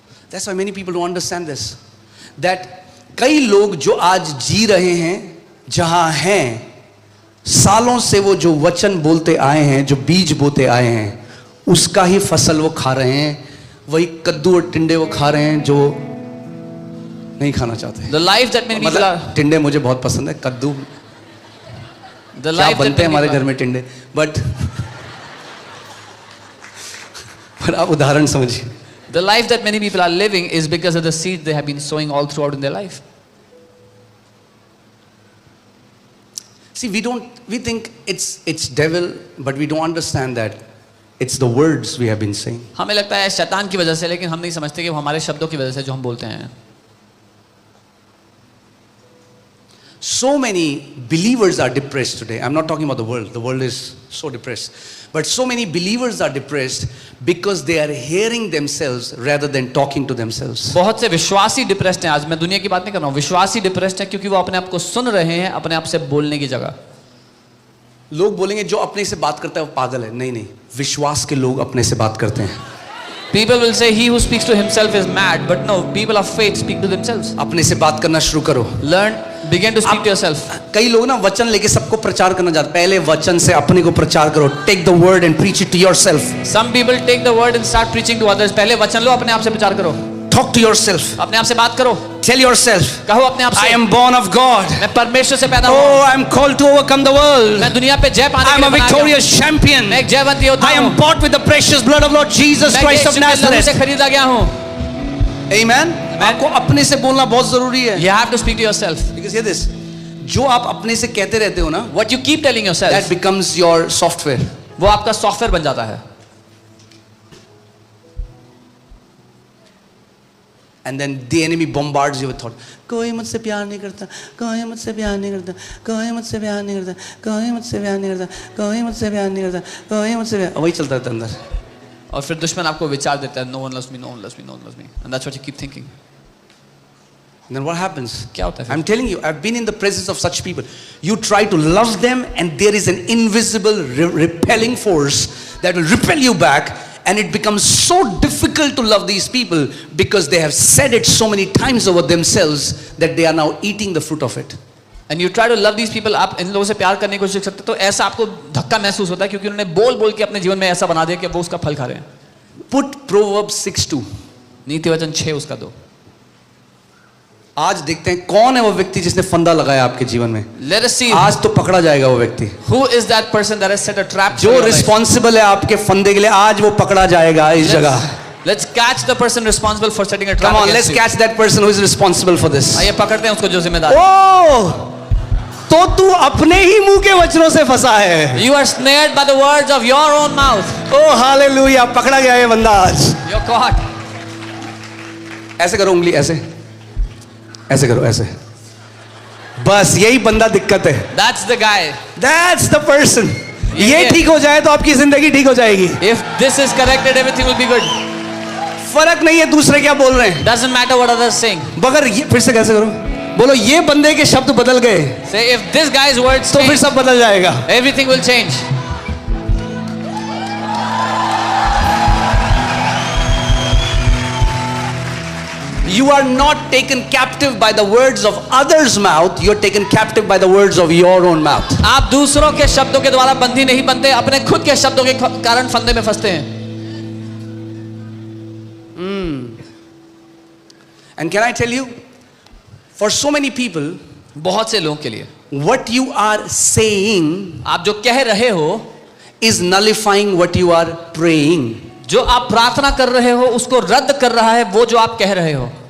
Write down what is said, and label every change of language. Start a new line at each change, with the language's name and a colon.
English: That's why many people don't understand this.
Hindi: That कई लोग जो आज जी रहे हैं जहां हैं, सालों से वो जो वचन बोलते आए हैं, जो बीज बोते आए हैं, उसका ही फसल वो खा रहे हैं. वही कद्दू और टिंडे वो खा रहे हैं जो नहीं खाना चाहते.
English: The life that many people are.
Hindi: टिंडे मुझे बहुत पसंद है. कद्दू
English: The
Hindi: क्या
English: life
Hindi: बनते हैं हमारे
English: that
Hindi: घर में टिंडे, बट पर आप उदाहरण समझिए.
English: the life that many people are living is because of the seed they have been sowing all throughout in their life. See, we think it's devil, but we don't understand that it's the words we have been saying.
Hindi: हमें लगता है शैतान की वजह से, लेकिन हम नहीं समझते कि वो हमारे शब्दों की वजह से जो हम बोलते हैं.
English: So many believers are depressed today. I'm not talking about the world. The world is so depressed. But so many believers are depressed because they are hearing themselves rather than talking to themselves.
Hindi: बहुत से विश्वासी depressed हैं. आज मैं दुनिया की बात नहीं कर रहा हूँ. विश्वासी डिप्रेस्ड हैं क्योंकि वो अपने आप को सुन रहे हैं अपने आप से बोलने की जगह. लोग बोलेंगे जो अपने से बात करता है वो पागल है. नहीं, विश्वास के लोग अपने से बात करते हैं.
English: People will say he who speaks to himself is mad, but no, people of faith speak to themselves.
Hindi: अपने से बात करना शुरू करो.
English: Begin to speak to yourself.
Hindi: कई लोग ना वचन लेके सबको प्रचार करना चाहते. पहले वचन से अपने को प्रचार करो.
English: Take the word and preach it to yourself. Some people take the word and start preaching to others.
Hindi: पहले वचन लो, अपने आप से प्रचार करो.
English: Talk to yourself.
Hindi: अपने आप से बात करो.
English: Tell yourself.
Hindi: कहो अपने आप से.
English: I am born of God.
Hindi: मैं परमेश्वर से पैदा हूँ.
English: Oh, I am called to overcome the world.
Hindi: मैं दुनिया पे जय पाने
English: I am a victorious champion.
Hindi: मैं एक जयवंत योद्धा
English: I
Hindi: हूँ.
English: am bought with the precious blood of Lord Jesus Christ of Nazareth.
Hindi: से खरीदा गया हूँ.
English: Amen.
Hindi: आपको अपने से बोलना बहुत जरूरी है.
English: You have to speak to yourself. Because hear this. जो आप अपने से कहते रहते हो ना, what you keep telling yourself, that becomes your software.
Hindi: वो आपका सॉफ्टवेयर बन जाता है.
English: And then the enemy bombards you with thought.
Hindi: कोई मुझसे प्यार नहीं करता, कोई मुझसे प्यार नहीं करता, कोई मुझसे प्यार नहीं करता, कोई मुझसे प्यार नहीं करता, कोई मुझसे प्यार नहीं करता, कोई मुझसे प्यार. वही चलता रहता अंदर. और फिर दुश्मन आपको विचार देता है,
English: no one loves me, no one loves me, no one loves me, and that's what you keep thinking. And then what happens?
Hindi: क्या होता है?
English: I'm telling you, I've been in the presence of such people. You try to love them, and there is an invisible repelling force that will repel you back. And it becomes so difficult to love these people because they have said it so many times over themselves that they are now eating the fruit of it. And you try to love these people.
Hindi: आप इन लोगों से प्यार करने की कोशिश करते तो ऐसा आपको धक्का महसूस होता है क्योंकि उन्होंने बोल के अपने जीवन में ऐसा बना दिया कि वो उसका फल खा रहे हैं.
English: Put Proverbs 6:2.
Hindi: नीति वचन 6 उसका 2. आज देखते हैं कौन है वो व्यक्ति जिसने फंदा लगाया आपके जीवन में.
English: Let us see.
Hindi: आज तो पकड़ा जाएगा वो व्यक्ति.
English: Who is that person that has set a trap?
Hindi: जो रिस्पॉन्सिबल है आपके फंदे के लिए, आज वो पकड़ा जाएगा इस जगह.
English: Let's catch the person responsible for setting a trap. Come on, let's catch that person who is responsible for this.
Hindi: आइए पकड़ते हैं उसको जो जिम्मेदार. ओह, तो तू अपने ही मुंह के वचनों से फंसा है.
English: You are snared by the words of your own mouth.
Hindi: Oh hallelujah, पकड़ा गया ये बंदा आज.
English: You're caught.
Hindi: ऐसे करो उंगली, ऐसे करो, ऐसे. बस यही बंदा दिक्कत है.
English: That's the guy. That's the person.
Hindi: ये ठीक हो जाए तो आपकी जिंदगी ठीक हो जाएगी.
English: If this is corrected, everything will be good.
Hindi: फर्क नहीं है दूसरे क्या बोल रहे हैं.
English: Doesn't matter what others saying.
Hindi: मगर ये फिर से कैसे करो, बोलो ये बंदे के शब्द बदल गए.
English: Say if this guy's words
Hindi: तो फिर सब बदल जाएगा.
English: Everything will change. You are not taken captive by the words of others' mouth. You are taken captive by the words of your own mouth.
Hindi: आप दूसरों के शब्दों के द्वारा बंदी नहीं बनते, अपने खुद के शब्दों के कारण फंदे में फंसते हैं.
English: And can I tell you, for so many people,
Hindi: बहुत से लोगों के लिए
English: what you are saying,
Hindi: आप जो कह रहे हो,
English: is nullifying what you are praying.
Hindi: जो आप प्रार्थना कर रहे हो उसको रद्द कर रहा है वो जो आप कह रहे हो.